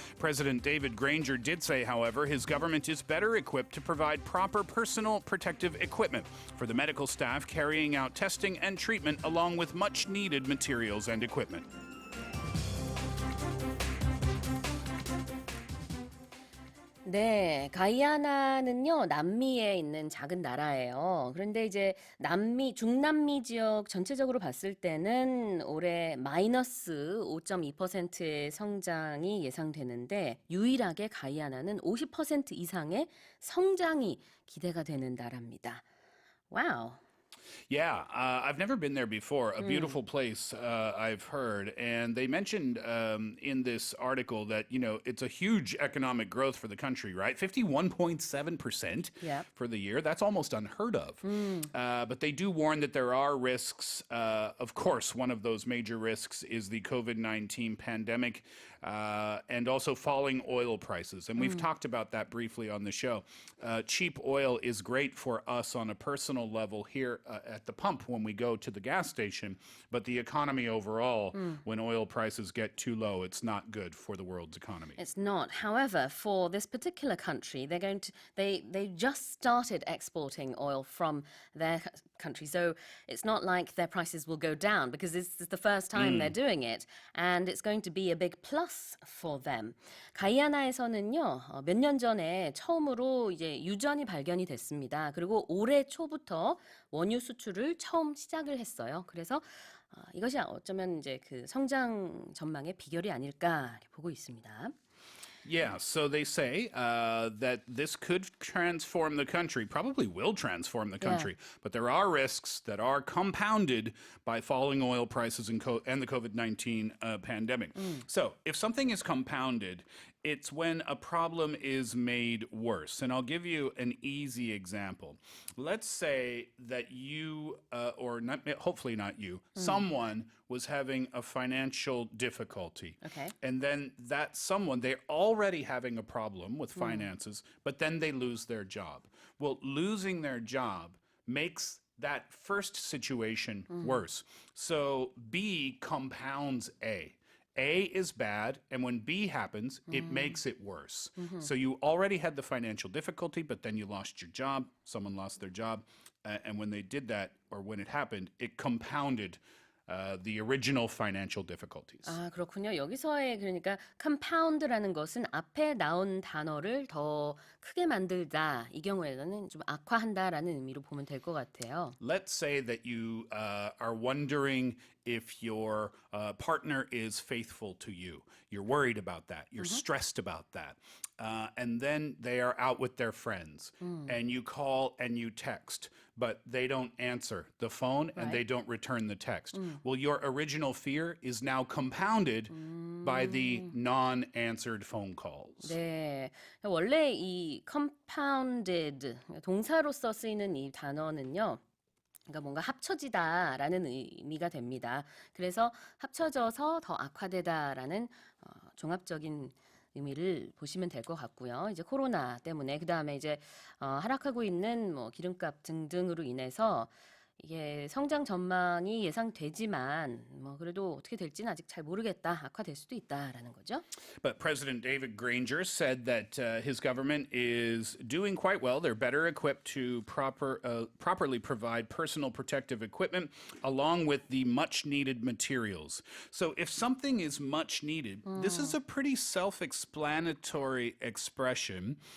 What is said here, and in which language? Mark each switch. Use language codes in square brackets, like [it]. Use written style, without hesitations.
[en] President David Granger did say, however, his government is better equipped to provide proper personal protective equipment for the medical staff carrying out testing and treatment, along with much needed materials and equipment. [ko] 네, 가이아나는요, 남미에 있는 작은 나라예요. 그런데 이제 중남미 지역 전체적으로 봤을 때는 올해 마이너스 5.2%의 성장이 예상되는데 유일하게 가이아나는 50% 이상의 성장이 기대가 되는 나라입니다. 와우. [en] Yeah, I've never been there before. A beautiful place, I've heard. And they mentioned in this article that, it's a huge economic growth for the country, right? 51.7% Yep. for the year. That's almost unheard of. But they do warn that there are risks. Of course, one of those major risks is the COVID-19 pandemic. and also falling oil prices. And we've talked about that briefly on the show. Cheap oil is great for us on a personal level here at the pump when we go to the gas station, but the economy overall, when oil prices get too low, it's not good for the world's economy. It's not. However, for this particular country, they just started exporting oil from their country. So it's not like their prices will go down because this is the first time they're doing it. And it's going to be a big plus for them. [ko] 가이아나에서는요, 몇 년 전에 처음으로 이제 유전이 발견이 됐습니다. 그리고 올해 초부터 원유 수출을 처음 시작을 했어요. 그래서 이것이 어쩌면 이제 그 성장 전망의 비결이 아닐까 이렇게 보고 있습니다. [en] Yeah, so they say that this could transform the country, probably will transform the country, but there are risks that are compounded by falling oil prices and the COVID-19 pandemic. So if something is compounded, it's when a problem is made worse. And I'll give you an easy example. Let's say that you, or not, hopefully not you, someone was having a financial difficulty. Okay. And then that someone, they're already having a problem with finances, but then they lose their job. Well, losing their job makes that first situation worse. So B compounds A. A is bad, and when B happens, it makes it worse. So you already had the financial difficulty, but then you lost your job. Someone lost their job. And when they did that, or when it happened, it compounded the original financial difficulties. [ko] 아, 그렇군요. 여기서의 그러니까 compound라는 것은 앞에 나온 단어를 더 크게 만들다. 이 경우에는 좀 악화한다라는 의미로 보면 될 것 같아요. [en] Let's say that you are wondering if your partner is faithful to you. You're worried about that. You're stressed about that. And then they are out with their friends. And you call and you text, but they don't answer the phone and they don't return the text. Well, your original fear is now compounded by the non-answered phone calls. [ko] 네, 원래 이 compounded 동사로서 쓰이는 이 단어는요. 그러니까 뭔가 합쳐지다라는 의미가 됩니다. 그래서 합쳐져서 더 악화되다라는 종합적인 의미를 보시면 될 것 같고요. 이제 코로나 때문에 그다음에 이제 하락하고 있는 뭐 기름값 등등으로 인해서 이게 성장 전망이 예상되지만 뭐 그래도 어떻게 될지는 아직 잘 모르겠다. 악화될 수도 있다라는 거죠. [en] But President David Granger said that his government is doing quite well. They're better equipped to properly provide personal protective equipment along with the much needed materials. So if something is much needed, this is a pretty self-explanatory expression.